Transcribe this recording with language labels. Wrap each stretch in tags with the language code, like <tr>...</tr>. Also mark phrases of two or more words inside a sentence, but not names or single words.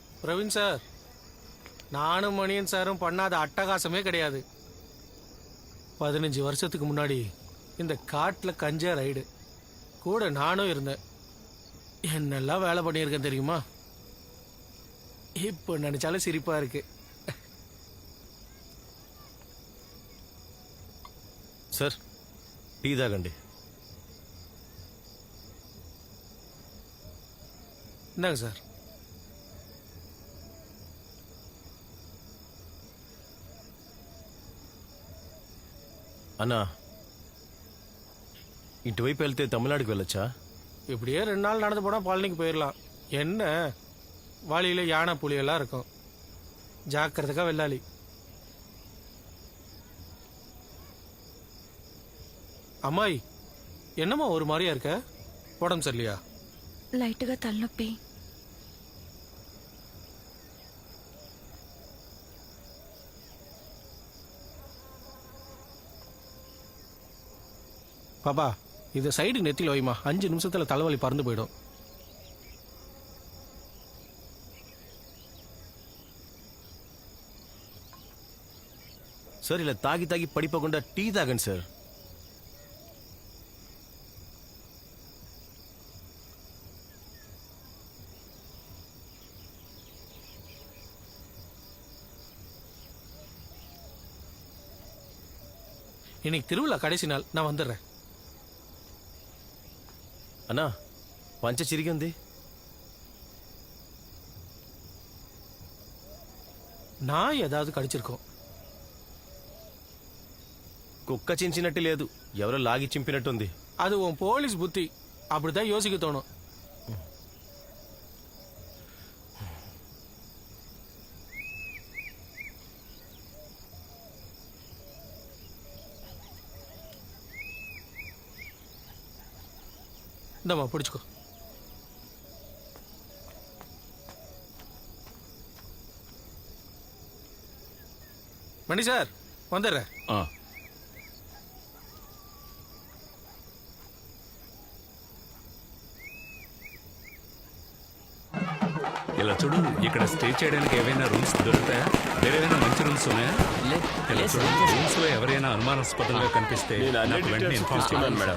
<ta>பிரவீன் சார், நானும் மணியன் சாரும் பண்ணாத அட்டகாசமே கிடையாது. 15 வருஷத்துக்கு முன்னாடி இந்த காட்டில் கஞ்சா ரைடு கூட நானும் இருந்தேன். என்னெல்லாம் வேலை பண்ணியிருக்கேன் தெரியுமா? இப்போ நினைச்சாலும் சிரிப்பா இருக்கு.</ta> <te>సార్ టీ తాగండి.</te> <ta>இந்தாங்க சார்.</ta> <te>అన్నా ఇటువైపు వెళ్తే తమిళనాడుకి వెళ్ళొచ్చా?</te> <ta>இப்படியே 2 நாள் நடந்து போனால் பழனிக்கு போயிடலாம். என்ன வழியில் யானை புலியெல்லாம் இருக்கும். ஜாக்கிரதைக்கா வெள்ளாளி. అమ్మాయి என்னம்மா ஒரு மாதிரியா இருக்க? உடம்பு சரியில்லையா?</ta> <te>లైట్గా తలనొప్పి.</te> <ta>பாப்பா இதை சைடு நெத்தியில் வைமா. 5 நிமிஷத்தில் தலைவலி பறந்து போயிடும்.</ta> <te>సార్ ఇలా తాగి తాగి పడిపోకుండా టీ తాగండి సార్.</te> <ta>இன்னைக்கு திருவிழா கடைசி நாள், நான் வந்துடுறேன்.</ta> <te>అన్నా పంచ చిరిగి ఉంది.</te> <ta>நான் ஏதாவது கடிச்சிருக்கோம்.</ta> <te>కుక్క చించినట్టు లేదు, ఎవరో లాగి చింపినట్టుంది.</te> <ta>அது உன் போலீஸ் புத்தி. அப்படிதான் யோசிக்க தோணும். இந்தம்மா பிடிச்சிக்கோ. மணி சார் வந்துடுறேன்.</ta> <te>ఇలా చూడు, ఇక్కడ స్టే చేయడానికి ఏవైనా రూమ్స్ దొరుకుతాయా? వేరేమైనా మంచి రూమ్స్ ఉన్నాయా? ఇలా చూడు, రూమ్స్ లో ఎవరైనా అనుమానాస్పదంగా కనిపిస్తే నాకు వెంటనే ఇన్ఫార్మ్ చేయండి మేడం.</te>